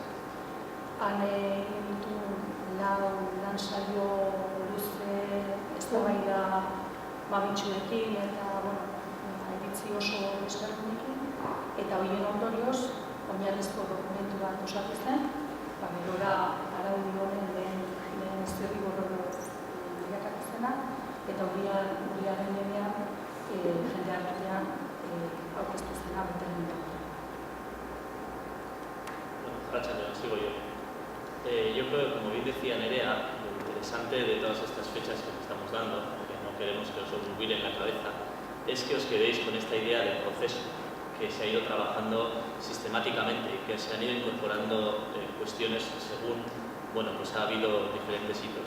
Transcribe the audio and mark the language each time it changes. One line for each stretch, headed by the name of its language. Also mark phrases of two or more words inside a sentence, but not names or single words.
Basque: Han egin ditu lan saio luze eztabaida babitsuekin eta iritzi oso ezberdinekin, eta horien ondorioz oinarrizko dokumentu bat osatu zen, gerora araudi honen lehen zirrigorro bilakatu zena, eta horiaren lehenean jende artean aurkeztu zena determinatu. Arratsaldeon,
Spanish: sigo yo. Yo creo que, como bien decía Nerea, lo interesante de todas estas fechas que estamos dando, que no queremos que os olvide en la cabeza, es que os quedéis con esta idea del proceso que se ha ido trabajando sistemáticamente y que se han ido incorporando cuestiones según, pues ha habido diferentes hitos.